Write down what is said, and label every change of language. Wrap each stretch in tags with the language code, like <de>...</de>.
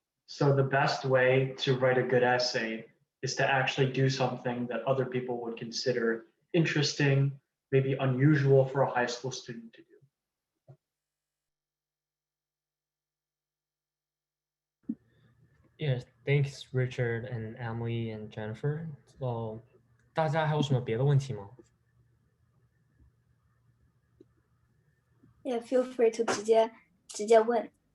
<en>So the best way to write a good essay is to actually do something that other people would consider interesting, maybe unusual for a high school student to do. Yes, thanks Richard and Emily and Jennifer.</en> <zh>So 大家还有什么别的问题吗？</zh> <en>Yeah, feel free to</en> <zh>直接问。</zh>